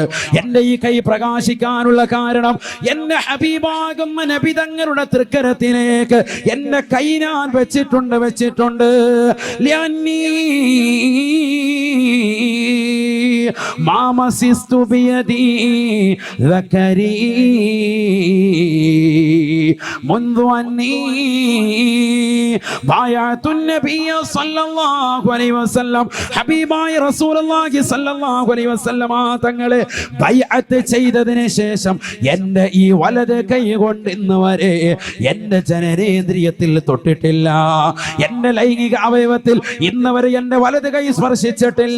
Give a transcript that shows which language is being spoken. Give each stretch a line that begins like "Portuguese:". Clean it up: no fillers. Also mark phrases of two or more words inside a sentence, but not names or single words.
Malayalam: എന്റെ ഈ കൈ പ്രകാശിക്കാനുള്ള കാരണം എന്റെ ഹബീബാകുന്ന നബി തങ്ങളുടെ തൃക്കരത്തിലേക്ക് എന്റെ കൈ ഞാൻ വെച്ചിട്ടുണ്ട്.
Arabic: ما مسست بيدي ذكري منذ أني بايعت النبي صلى الله عليه وسلم
Malayalam: ഹബീബായ
Arabic: رسول الله صلى الله عليه وسلم
Malayalam: തങ്ങളെ ബൈഅത്ത് ചെയ്തതിനു ശേഷം എൻ്റെ ഈ വലത് കൈ കൊണ്ട് ഇന്ന് വരെ എൻ്റെ ജനനേന്ദ്രിയത്തിൽ തൊട്ടിട്ടില്ല. എൻ്റെ ലൈംഗിക അവയവത്തിൽ ഇന്ന് വരെ എൻ്റെ വലത് കൈ സ്പർശിച്ചിട്ടില്ല.